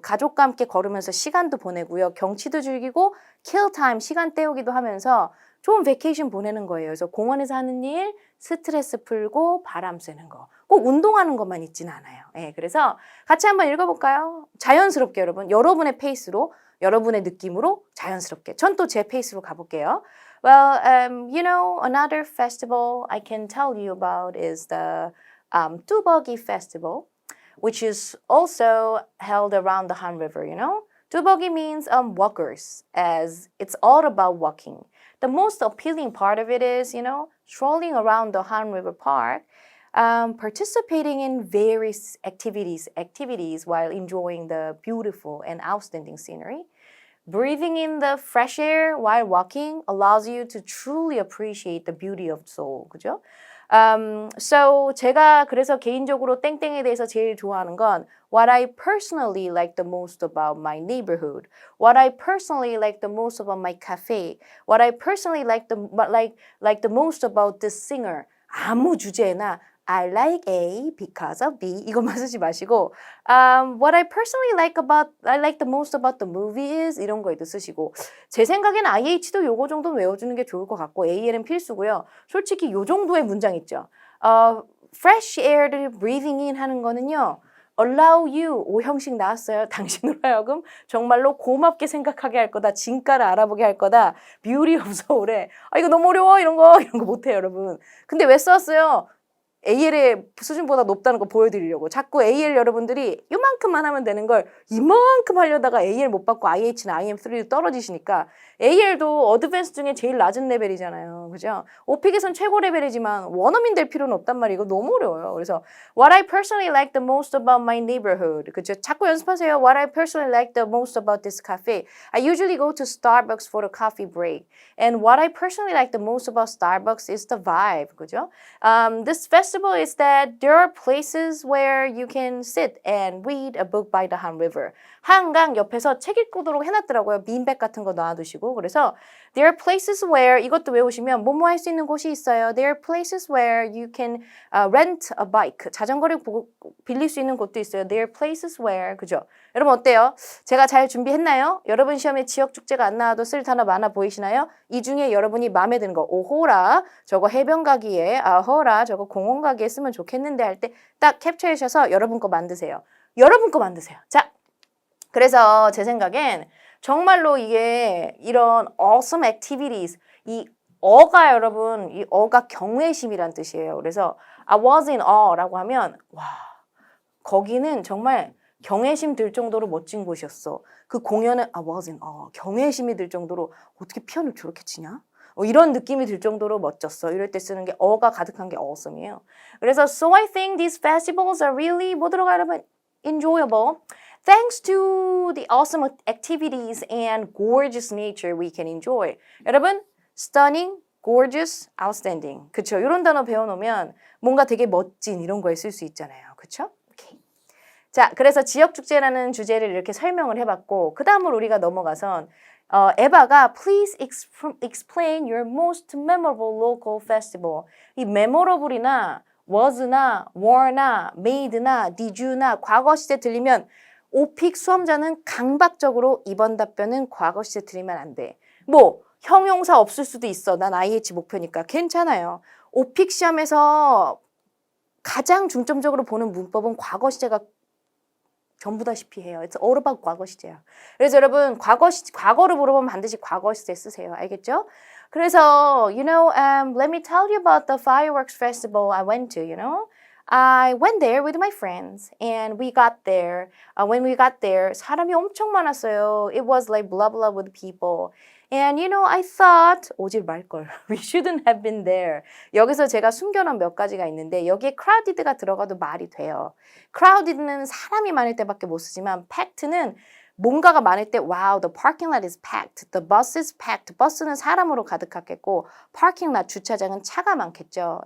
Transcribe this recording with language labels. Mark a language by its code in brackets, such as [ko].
[ko] 가족과 함께 걸으면서 시간도 보내고요. 경치도 즐기고 [en] kill time, [ko] 시간 때우기도 하면서 좋은 베케이션 보내는 거예요. 그래서 공원에서 하는 일, 스트레스 풀고 바람 쐬는 거. 꼭 운동하는 것만 있진 않아요. 예, 그래서 같이 한번 읽어볼까요? 자연스럽게 여러분, 여러분의 페이스로, 여러분의 느낌으로 자연스럽게. 전 또 제 페이스로 가볼게요. [en] Well, you know, another festival I can tell you about is the 뚜벅이 Festival. Which is also held around the Han River, you know? Tubogi means walkers, as it's all about walking. The most appealing part of it is, you know, strolling around the Han River Park, participating in various activities while enjoying the beautiful and outstanding scenery. Breathing in the fresh air while walking allows you to truly appreciate the beauty of Seoul, [ko] 그죠? [en] So [ko] 제가 그래서 개인적으로 땡땡에 대해서 제일 좋아하는 건 [en] what I personally like the most about my neighborhood, what I personally like the most about my cafe, what I personally like the most about this singer. [ko] 아무 주제나 [en] I like A because of B [ko] 이것만 쓰지 마시고 [en] what I like the most about the movie is [ko] 이런 거에도 쓰시고 제 생각엔 IH도 요거 정도는 외워주는 게 좋을 것 같고 AL은 필수고요. 솔직히 요 정도의 문장 있죠. fresh air를 breathing in 하는 거는요. allow you 오형식 나왔어요. 당신으로 하여금 정말로 고맙게 생각하게 할 거다. 진가를 알아보게 할 거다. [en] beauty of Seoul [ko] 에 이거 너무 어려워 이런 거 못해요 여러분. 근데 왜 썼어요? AL의 수준보다 높다는 거 보여드리려고 자꾸 AL 여러분들이 이만큼만 하면 되는 걸 이만큼 하려다가 AL 못 받고 IH나 IM3로 떨어지시니까 AL도 어드밴스 중에 제일 낮은 레벨이잖아요. 그죠? 오픽에선 최고 레벨이지만 원어민 될 필요는 없단 말이에요. 이거 너무 어려워요. 그래서 [en] What I personally like the most about my neighborhood. [ko] 그죠? 자꾸 연습하세요. [en] What I personally like the most about this cafe. I usually go to Starbucks for a coffee break. And what I personally like the most about Starbucks is the vibe. [ko] 그죠? [en] This festival is that there are places where you can sit and read a book by the Han River. [ko] 한강 옆에서 책 읽도록 해놨더라고요. 빈백 같은 거 놔두시고. 그래서 [en] there are places where [ko] 이것도 외우시면 뭐뭐 할 수 있는 곳이 있어요. [en] There are places where you can rent a bike. [ko] 자전거를 빌릴 수 있는 곳도 있어요. [en] There are places where [ko] 그죠? 여러분 어때요? 제가 잘 준비했나요? 여러분 시험에 지역 축제가 안 나와도 쓸 단어 많아 보이시나요? 이 중에 여러분이 마음에 드는 거 오호라 저거 해변 가기에 아호라 저거 공원 가기에 쓰면 좋겠는데 할 때 딱 캡처해 주셔서 여러분 거 만드세요. 여러분 거 만드세요. 자, 그래서 제 생각엔 정말로 이게 이런 awesome activities 이 어가 여러분 이 어가 경외심이란 뜻이에요. 그래서 [en] I was in awe [ko] 라고 하면 와 거기는 정말 경외심 들 정도로 멋진 곳이었어. 그 공연은 [en] I was in awe [ko] 경외심이 들 정도로 어떻게 피아노를 저렇게 치냐? 이런 느낌이 들 정도로 멋졌어. 이럴 때 쓰는 게 어가 가득한 게 awesome이에요. [en] 그래서 so I think these festivals are really [ko] 뭐 들어가요 여러분? [en] enjoyable. Thanks to the awesome activities and gorgeous nature we can enjoy. 여러분, stunning, gorgeous, outstanding. [ko] 그쵸? 이런 단어 배워놓으면 뭔가 되게 멋진 이런 거에 쓸 수 있잖아요. 그쵸? 오케이. 자, 그래서 지역축제라는 주제를 이렇게 설명을 해봤고 그 다음으로 우리가 넘어가선 에바가 [en] Please explain your most memorable local festival. [ko] 이 memorable이나 was나 were나 made나 did나 과거 시제 들리면 오픽 수험자는 강박적으로 이번 답변은 과거 시제 들리면 안 돼. 뭐 형용사 없을 수도 있어. 난 IH 목표니까 괜찮아요. 오픽 시험에서 가장 중점적으로 보는 문법은 과거 시제가 전부다시피 해요. [en] It's all about 과거 시제야. [ko] 그래서 여러분 과거를 물어보면 반드시 과거 시제 쓰세요. 알겠죠? [en] 그래서 you know, let me tell you about the fireworks festival I went to. You know, I went there with my friends and we got there. When we got there, [ko] 사람이 엄청 많았어요. [en] It was like blah blah with people. And you know, I thought [ko] 오질 말걸. [en] We shouldn't have been there. [ko] 여기서 제가 숨겨놓은 몇 가지가 있는데 여기에 crowded가 들어가도 말이 돼요. crowded는 사람이 많을 때밖에 못 쓰지만 packed는 뭔가가 많을 때 [en] wow, the parking lot is packed. The bus is packed. [ko] 버스는 사람으로 가득하겠고 parking lot 주차장은 차가 많겠죠.